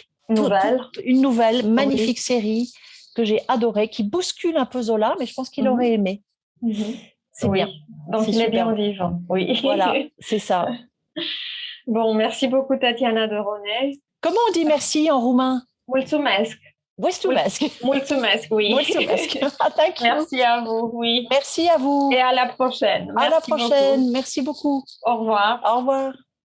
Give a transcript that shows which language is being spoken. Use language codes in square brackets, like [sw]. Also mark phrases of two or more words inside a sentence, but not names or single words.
[fr] Une nouvelle, magnifique série que j'ai adorée, qui bouscule un peu Zola, mais je pense qu'il aurait aimé. C'est bien. Donc, il est bien vivant. Oui. Voilà, c'est ça. Bon, merci beaucoup, Tatiana de Ronay. Comment on dit merci en roumain? Mulțumesc. Mulțumesc, oui. Mulțumesc. [en] Thank you. [fr] Merci à vous, oui. Merci à vous. Et à la prochaine. À la prochaine. Merci beaucoup. Au revoir. Au revoir.